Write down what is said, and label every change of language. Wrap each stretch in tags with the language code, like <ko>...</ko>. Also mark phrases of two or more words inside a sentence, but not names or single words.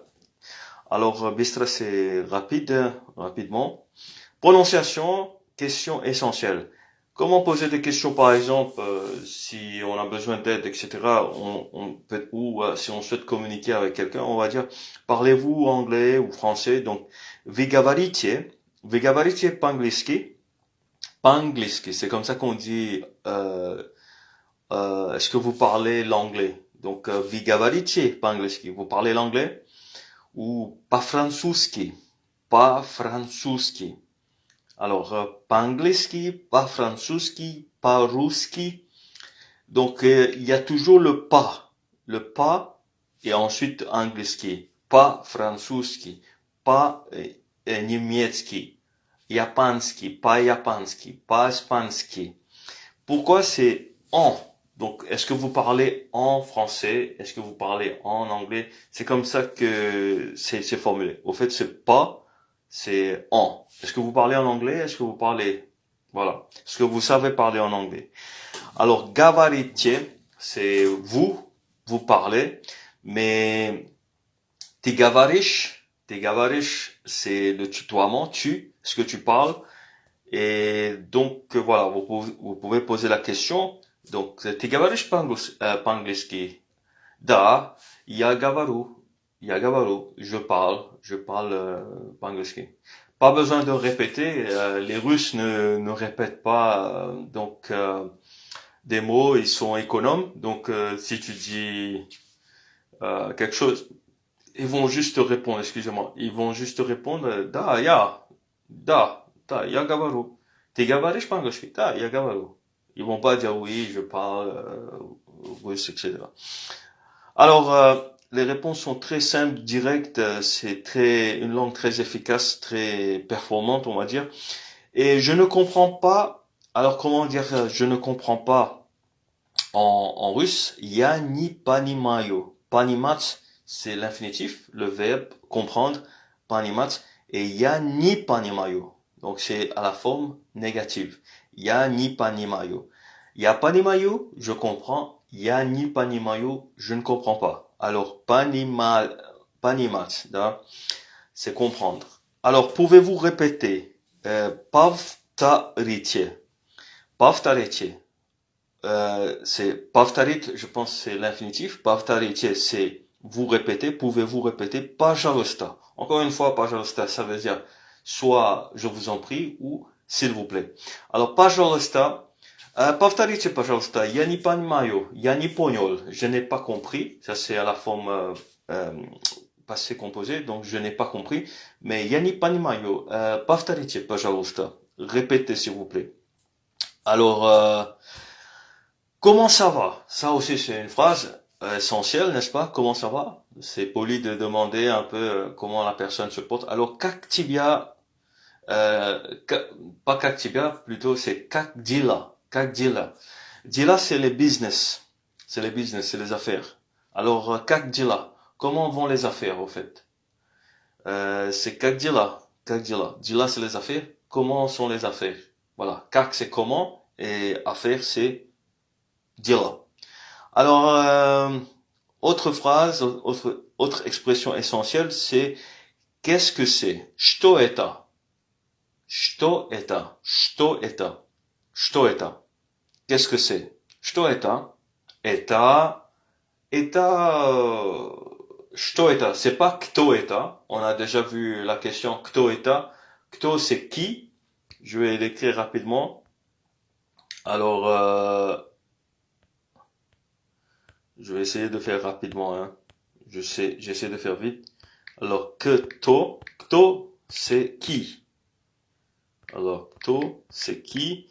<fr>Alors, bistra, c'est rapide, rapidement. Prononciation, question essentielle. Comment poser des questions, par exemple, si on a besoin d'aide, etc. On peut, ou si on souhaite communiquer avec quelqu'un, on va dire, parlez-vous anglais ou français? Donc,</fr> <ru>вы говорите по-английски, по-английски,</ru> <fr>c'est comme ça qu'on dit, est-ce que vous parlez l'anglais? Donc,</fr> <ru>вы говорите по-английски,</ru> <fr>vous parlez l'anglais?</fr> <ru>Ou по-французски, по-французски. Alors, по-английски, по-французски, по-русски.</ru> <fr>Donc, il y a toujours le pas, et ensuite</fr> <ru>английский, по-французски, по-немецки, японский, по-японски, по-испанski.</ru> <fr>Pourquoi c'est en? Donc, est-ce que vous parlez en français? Est-ce que vous parlez en anglais? C'est comme ça que c'est formulé. Au fait, c'est pas, c'est en. Est-ce que vous parlez en anglais? Est-ce que vous parlez, voilà. Est-ce que vous savez parler en anglais? Alors, говорите, c'est vous parlez, mais</fr> <ru>ты говоришь,</ru> <fr>c'est le tutoiement, est-ce que tu parles? Et donc, voilà, vous pouvez poser la question. Donc,</fr> <ru>ты говоришь по-английски? Да, я говорю,</ru> <fr>je parle по-английски. Pas besoin de répéter, les Russes ne répètent pas, donc des mots, ils sont économes. Donc, si tu dis quelque chose, ils vont juste te répondre, excusez-moi, ils vont juste te répondre,</fr> <ru>я говорю. Ты говоришь по-английски? Да, я говорю.</ru> <fr>Ils vont pas dire oui, je parle russe, etc. Alors, les réponses sont très simples, directes, c'est une langue très efficace, très performante, on va dire. Et je ne comprends pas, alors comment dire, je ne comprends pas en russe,</fr> <ru>я не понимаю. Понимать,</ru> <fr>c'est l'infinitif, le verbe comprendre,</fr> <ru>понимать, et я не понимаю.</ru> <fr>Donc c'est à la forme négative.</fr> <ru>Я не понимаю. Я понимаю,</ru> <fr>je comprends.</fr> <ru>Я не понимаю,</ru> <fr>je ne comprends pas. Alors, понимать, c'est comprendre. Alors, pouvez-vous répéter?</fr> <ru>Повторите. Повторите.</ru> <fr>C'est повторить, je pense c'est l'infinitif. Повторите, c'est vous répétez, pouvez-vous répéter? Пожалуйста. Encore une fois, пожалуйста, ça veut dire soit je vous en prie ou s'il vous plaît. Alors,</fr> <ru>пожалуйста, повторите, пожалуйста, я не понимаю, я не понял,</ru> <fr>je n'ai pas compris. Ça c'est à la forme passé composé, donc je n'ai pas compris.</fr> <ru>Mais я не понимаю, повторите, пожалуйста.</ru> <fr>Répétez s'il vous plaît. Alors, comment ça va? Ça aussi, c'est une phrase essentielle, n'est-ce pas? Comment ça va? C'est poli de demander un peu comment la personne se porte. Alors,</fr> <ru>как тебя, pas как тебя,</ru> <fr>plutôt c'est</fr> <ru>как дела. Как дела. Дела,</ru> <fr>c'est les business. C'est les business, c'est les affaires. Alors,</fr> <ru>как дела.</ru> <fr>Comment vont les affaires, au fait?</fr> <ru>C'est как дела. Как дела. Дела,</ru> <fr>c'est les affaires. Comment sont les affaires? Voilà. Как, c'est comment. Et affaire, c'est дела. Alors, autre phrase, autre expression essentielle, c'est qu'est-ce que c'est?</fr> <ru>Что это? Что это? Что это? Что это?</ru> <fr>Qu'est-ce que c'est?</fr> <ru>Что это? Что это?</ru> <fr>C'est pas</fr> <ru>кто это.</ru> <fr>On a déjà vu la question</fr> <ru>кто это.</ru> <fr>Кто c'est qui? Je vais l'écrire rapidement. Alors, je vais essayer de faire rapidement, hein. J'essaie de faire vite. Alors, кто, c'est qui. Alors, кто, c'est qui.</fr>